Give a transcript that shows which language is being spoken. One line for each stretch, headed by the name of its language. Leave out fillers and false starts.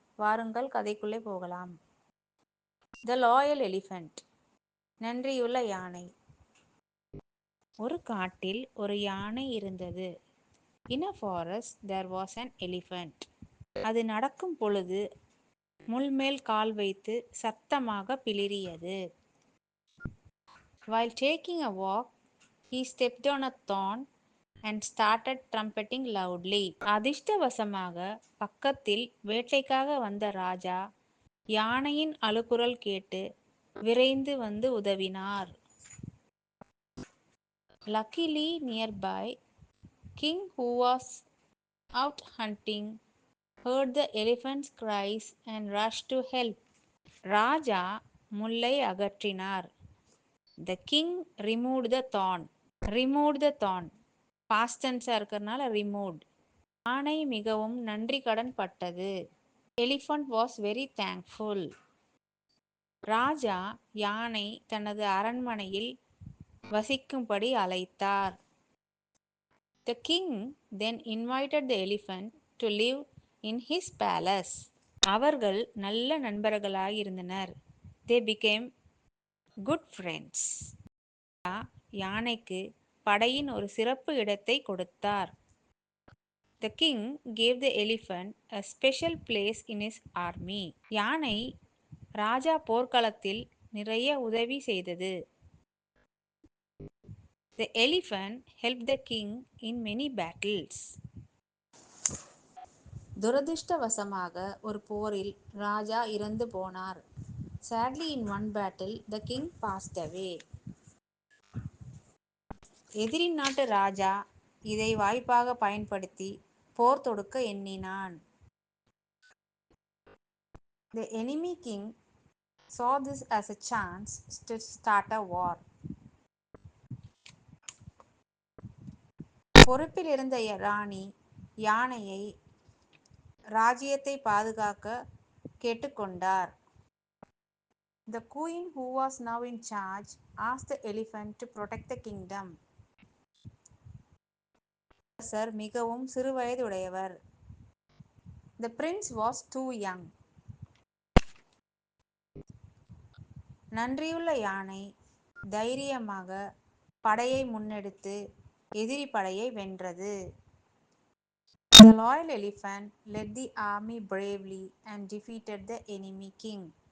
Tamil: வாருங்கள் கதைக்குள்ளே போகலாம்.
English: the loyal elephant,
Tamil: நன்றியுள்ள யானை. ஒரு காட்டில் ஒரு யானை இருந்தது.
English: In a forest there was an elephant.
Tamil: அது நடக்கும் பொழுது முள்மேல் கால் வைத்து சத்தமாக பிளிறியது.
English: While taking a walk, he stepped on a thorn and started trumpeting loudly.
Tamil: அதிர்ஷ்டவசமாக பக்கத்தில் வேட்டைக்காக வந்த ராஜா யானையின் அழுகுரல் கேட்டு விரைந்து வந்து உதவினார்.
English: Luckily nearby, king who was out hunting heard the elephant's cries and rushed to help.
Tamil: Raja Mullai அகற்றினார்.
English: The king removed the thorn. Removed the thorn. Past tense
Tamil: இருக்கிறதுனால
English: removed.
Tamil: யானை மிகவும் நன்றி கடன் பட்டது.
English: Elephant was very thankful.
Tamil: ராஜா யானை தனது அரண்மனையில் வசிக்கும்படி அழைத்தார்.
English: The king then invited the elephant to live in his palace.
Tamil: அவர்கள் நல்ல நண்பர்களாயிருந்தனர்.
English: They became good friends.
Tamil: யானைக்கு படையின் ஒரு சிறப்பு இடத்தை கொடுத்தார்.
English: The king gave the elephant a special place in his army.
Tamil: யானை ராஜா போர்க்களத்தில் நிறைய உதவி செய்தது.
English: The elephant helped the king in many battles.
Tamil: துரதிர்ஷ்டவசமாக ஒரு போரில் ராஜா இறந்து போனார்.
English: Sadly in one battle the king passed away.
Tamil: எதிரி நாட்டு ராஜா இதை வாய்ப்பாக பயன்படுத்தி போர் தொடுக்க எண்ணினான்.
English: The enemy king saw this as a chance to start a war.
Tamil: பொறுப்பில் இருந்த ராணி யானையை ராஜ்யத்தை பாதுகாக்க கேட்டுக்கொண்டார்.
English: The queen who was now in charge asked the elephant to protect the kingdom.
Tamil: அரசர் மிகவும் சிறுவயதுடையவர்.
English: The prince was too young.
Tamil: நன்றியுள்ள யானை தைரியமாக படையை முன்னெடுத்து எதிரி படையை வென்றது.
English: The loyal elephant led the army bravely and defeated the enemy king.